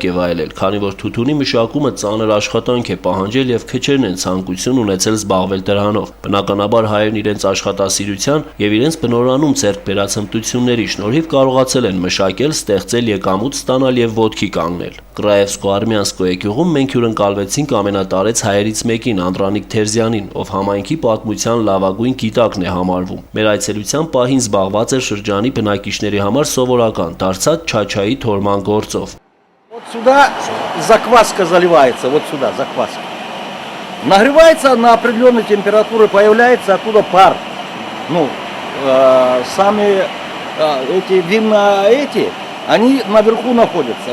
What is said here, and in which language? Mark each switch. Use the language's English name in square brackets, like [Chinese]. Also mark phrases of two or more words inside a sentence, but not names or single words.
[Armenian] է վայելել, քանի որ թութունի մշակումը ծանր աշխատանք է պահանջել եւ քչերն են ցանկություն ունեցել զբաղվել դրանով։ Բնականաբար հայերն իրենց աշխատասիրության եւ իրենց բնորանում ձեռք բերած հմտությունների շնորհիվ կարողացել են մշակել, ստեղծել եկամուտ ստանալ եւ ոտքի կանգնել։ Կրաևսկո-Արմյանսկոյե գյուղում մենք հյուրընկալվեցինք ամենատարեց հայերից մեկին Անդրանիկ Թերզյանին, ով համայնքի պատմության լավագույն գիտակն է համարվում։ Մեր այցելության պահին զբաղված էր շրջանի բնակիչների համար սովորական դարձած չաչայի թորման գործով։ [Russian] Вот сюда закваска заливается, вот сюда закваска. Нагревается на определенной температуре, появляется оттуда пар. Ну, сами эти винна они наверху находятся.